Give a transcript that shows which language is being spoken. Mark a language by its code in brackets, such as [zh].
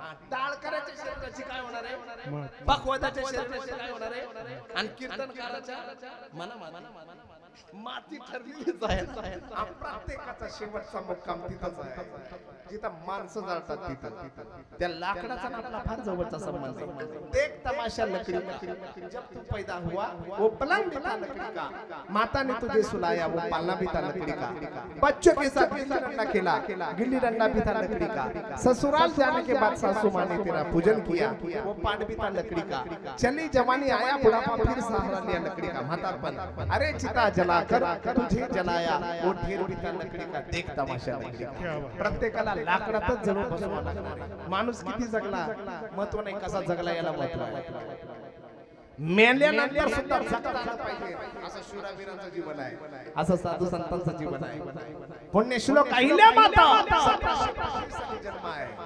[mr] टाळकऱ्याच्या शरीराची काय होणार आहे? भगवताच्या शरीराची काय होणार आहे? आणि कीर्तनकाराच्या मना माती ठरलेलीच आहे. प्रत्येकाचा शेवटचा मुक्काम तिथंच आहे जिथं माणसं जाळतात. तिथं त्या लाकडाचा आपला फार जवळचा संबंध आहे. [hi] एक तमाशा लकड़ी का, जब तू पैदा हुआ वो पलंग भी था लकड़ी का, माता ने तुझे सुलाया वो पालना भी था लकड़ी का, बच्चों के साथ गिल्ली डंडा खेला, गिल्ली डंडा भी था लकड़ी का, ससुराल जाने के बाद सासू माँ ने तेरा पूजन किया वो पाठ भी था लकड़ी का, चली जवानी आया बुढ़ापा फिर सहारा लिया लकड़ी का, म्हातारपन अरे चिता जलाकर तुझे जलाया वो ढेर भी था लकड़ी का, देख तमाशा लकड़ी का. [mr] प्रत्येकाला लाकडातच जणू बसवावं लागणार आहे. माणूस किती जगला महत्व नाही, कसा जगला याला महत्व आहे. मेल्यानंतर सुद्धा जगता आलं पाहिजे असं शूरवीरांचं जीवन आहे, असं साधू संतांचं जीवन आहे. पुण्यश्लोक अहिल्या माता 1725 साली जन्म आहे.